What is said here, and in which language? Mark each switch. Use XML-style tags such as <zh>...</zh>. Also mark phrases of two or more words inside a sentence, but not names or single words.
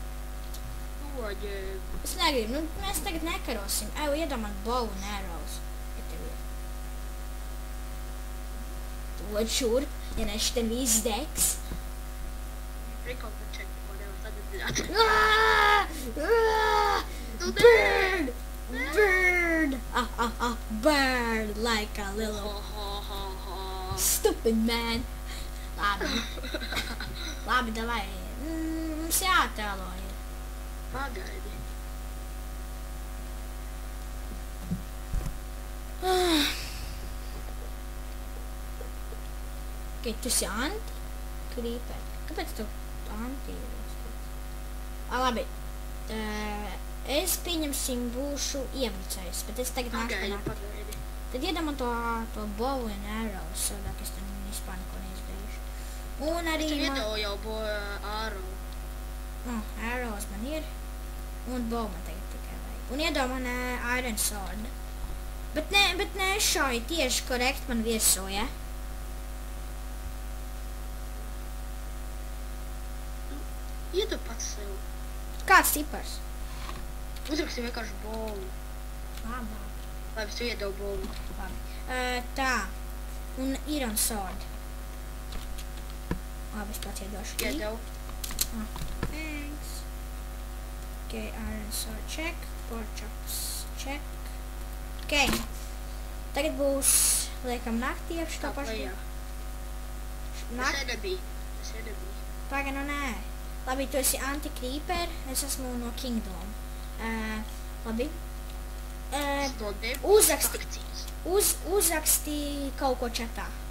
<lv>Es negribu, mēs tagad nekarosim. Iedomāt bow un arrows. Dod šurp, ja ne šitam viss degs. Prikal par čeku, ko nevar sadedzināt.</lv> <en>Bird! Bird! Bird like a little stupid man.</en> <lv>Labi, davai. Mums jātēlo ir. Pagaidi. Okay, tu esi anti-creeper. Kāpēc tu anti-creeper? Labi. Es pieņemsim būšu iebrucējs, bet es tagad nāku panākt. Pagaidi. Tad iedomā to</lv> <en>bow and arrows,</en> <lv>savādāk es tad vispār neko neizdarīšu. Un arī Es tev iedevu jau arrow. Arrows man ir. Un bow man tagad tikai vajag. Un iedomā</lv> <en>iron sword.</en> <lv>Bet ne šauj tieši korekt man virsū, ja? Iedu pats sev. Kāds cipars? Uzraksim vienkārši bovu. Labi. Labi, es tev iedevu bovu. Labi. Tā. Un</lv> <en>iron sword.</en> <lv>Labi, es pats iedošu. Iedevu.</lv> <en>Thanks. Okay, iron sword check. Pork chops check. Okay.</en> <lv>Tagad būs, liekam, naktī apši to pašu. Tas nebija. Paga, nē. Labi, tu esi anti-creeper, es esmu no Kingdom. Labi. Uzraksti kaut ko čatā.</lv>